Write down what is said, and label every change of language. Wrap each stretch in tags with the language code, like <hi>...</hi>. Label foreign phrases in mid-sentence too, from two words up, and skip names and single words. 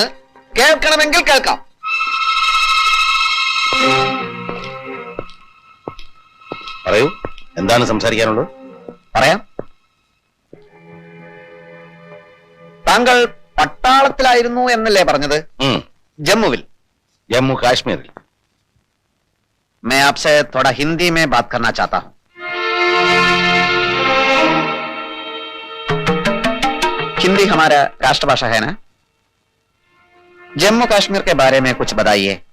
<ml>കേൾക്കണമെങ്കിൽ കേൾക്കാം. പറയൂ, എന്താണ് സംസാരിക്കാനുള്ളത്? പറയാം. താങ്കൾ പട്ടാളത്തിലായിരുന്നു എന്നല്ലേ പറഞ്ഞത്? ജമ്മുവിൽ.</ml> <hi>जम्मू कश्मीर। मैं आपसे थोड़ा हिंदी में बात करना चाहता हूं। हिंदी हमारा राष्ट्रभाषा है ना? जम्मू कश्मीर के बारे में कुछ बताइए।</hi>